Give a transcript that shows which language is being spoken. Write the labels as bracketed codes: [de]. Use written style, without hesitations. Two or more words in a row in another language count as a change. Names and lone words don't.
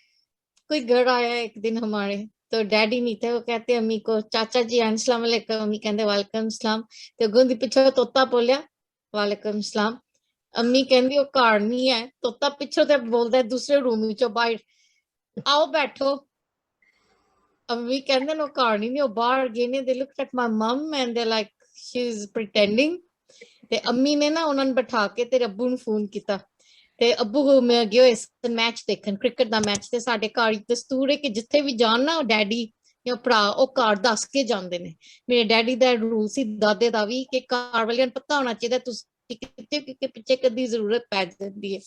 [hi] कोई घर आया एक दिन हमारे, तो डैडी नहीं थे, वो कहते अम्मी को, चाचा जी [ar] السلام عليكم. [hi] अम्मी कहते [ar] وعليكم السلام. [hi] तो गुंदी पीछे तोता बोलिया [ar] وعليكم السلام. [hi] अम्मी कहती वो घर नहीं है। तोता पीछे ते बोलता है दूसरे रूम चो बाहर, आओ बैठो। अम्मी कहते वो घर नहीं, वो बाहर गए ने। [en] They looked at my mom and they like she is pretending. [hi] ते अम्मी ने ना उन्होंने बैठा के तेरे अब्बू [pa] ਨੂੰ ਫੋਨ ਕੀਤਾ, ਤੇ ਅੱਬੂ ਮੈਂ ਗਿਆ ਇਸ ਮੈਚ ਦੇਖਣ, ਕ੍ਰਿਕਟ ਦਾ ਮੈਚ। ਤੇ ਸਾਡੇ ਘਰ ਦਸਤੂਰ ਹੈ ਕਿ ਜਿੱਥੇ ਵੀ ਜਾਣ ਨਾ ਡੈਡੀ ਜਾਂ ਭਰਾ ਉਹ ਘਰ ਦੱਸ ਕੇ ਜਾਂਦੇ ਨੇ। ਮੇਰੇ ਡੈਡੀ ਦਾ ਰੂਲ ਸੀ, ਦਾਦੇ ਦਾ ਵੀ, ਕਿ ਘਰ ਵਾਲਿਆਂ ਨੂੰ ਪਤਾ ਹੋਣਾ ਚਾਹੀਦਾ ਤੁਸੀਂ ਕਿੱਥੇ ਕਿੱਥੇ ਪਿੱਛੇ ਕਦੀ ਜ਼ਰੂਰਤ ਪੈ ਜਾਂਦੀ ਹੈ।